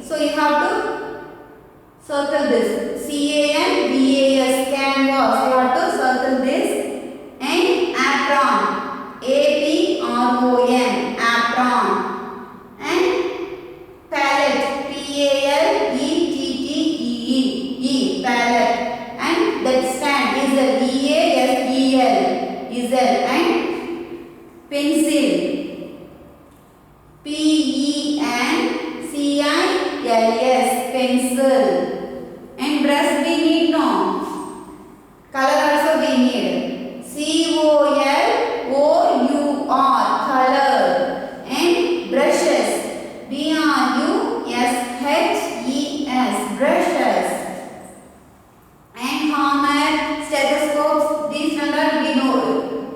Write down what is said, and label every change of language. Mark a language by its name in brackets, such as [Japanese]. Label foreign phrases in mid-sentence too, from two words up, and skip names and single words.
[English] So you have to circle this. C-A-N-V-A-S. Canvas. You have to circle this. And apron. A-P-R-O-N. Apron. And palette. P-A-L-E-T-T-E-E. Palette. And that stand is a V-A-S-E-L. Easel. And pencil. P-E-N-C-I-L-S. Pencil. And brush we need no. Color also we need. C-O-L-O-U-R. Color. And brushes. B-R-U-S-H-E-S. Brushes. And hammer, stethoscopes. These are we know.